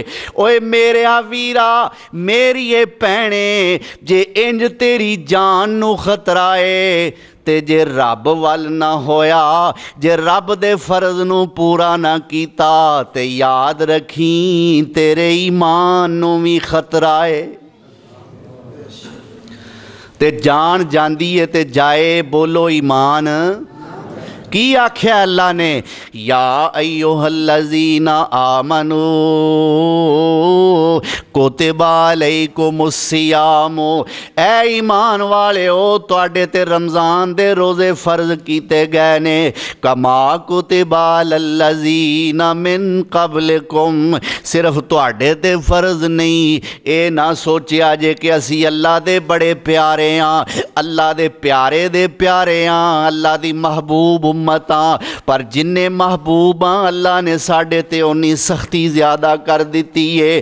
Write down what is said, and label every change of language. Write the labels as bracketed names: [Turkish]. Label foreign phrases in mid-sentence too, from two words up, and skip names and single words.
[Punjabi] اوئے میرے ویرا میری بھینے جے انج تیری جان نوں خطرہ ہے تے جے رب ول نہ ہویا، جے رب دے فرض نوں پورا نہ کیتا تے یاد رکھی تیرے ایمان نوں بھی خطرہ ہے. تے جان جاندی ہے تے جائے بولو ایمان کی آکھیا اللہ نے [Arabic] يا أيها الذين آمنوا كتب عليكم الصيام [Punjabi] ऐ ایمان والے ہو تہاڈے تے رمضان دے روزے فرض کیتے گئے نے [Arabic] كما كتب على الذين من قبلكم [Punjabi] صرف تہاڈے تے فرض نہیں یہ نہ سوچیا جے کہ اسی اللہ دے بڑے پیارے ہاں، اللہ دے پیارے ہاں، اللہ دی محبوب امتاں پر جنے محبوب ہاں اللہ نے ساڈے تے انی سختی زیادہ کر دی ہے.